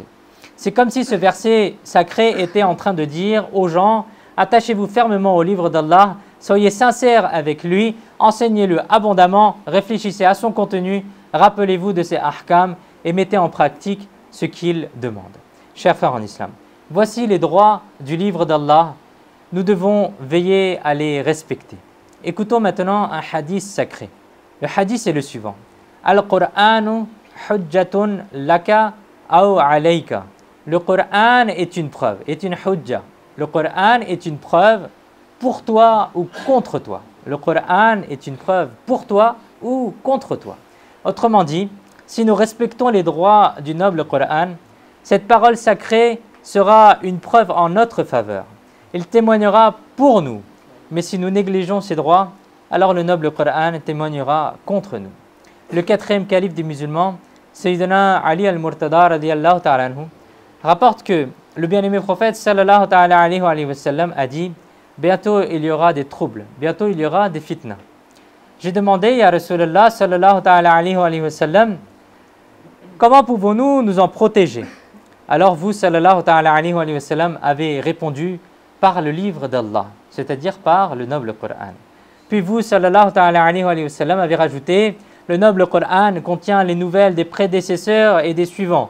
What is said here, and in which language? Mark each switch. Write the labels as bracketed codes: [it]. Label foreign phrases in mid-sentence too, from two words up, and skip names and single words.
[fr] C'est comme si ce verset sacré était en train de dire aux gens, attachez-vous fermement au livre d'Allah, soyez sincères avec lui, enseignez-le abondamment, réfléchissez à son contenu, rappelez-vous de ses ahkam et mettez en pratique ce qu'il demande. Chers frères en islam, voici les droits du livre d'Allah. Nous devons veiller à les respecter. Écoutons maintenant un hadith sacré. Le hadith est le suivant. [ar] القرآن حجة لك أو عليك. [fr] Le Qur'an est une preuve, est une hujja. Le Qur'an est une preuve pour toi ou contre toi. Le Qur'an est une preuve pour toi ou contre toi. Autrement dit, si nous respectons les droits du noble Qur'an, cette parole sacrée sera une preuve en notre faveur. Il témoignera pour nous. Mais si nous négligeons ces droits, alors le noble Qur'an témoignera contre nous. Le quatrième calife des musulmans, [ar] سيدنا علي المرتضى رضي الله تعالى عنه, [fr] rapporte que le bien-aimé prophète [ar] صلى الله تعالى عليه وسلم [fr] a dit « Bientôt il y aura des troubles, bientôt il y aura des fitnas. » J'ai demandé à Rasulullah [ar] صلى الله تعالى عليه وسلم [fr] « Comment pouvons-nous nous en protéger ?» Alors vous [ar] صلى الله تعالى عليه وسلم [fr] avez répondu « Par le livre d'Allah », c'est-à-dire par le noble Qur'an. Puis vous [ar] صلى الله تعالى عليه وسلم [fr] avez rajouté « Le noble Qur'an contient les nouvelles des prédécesseurs et des suivants.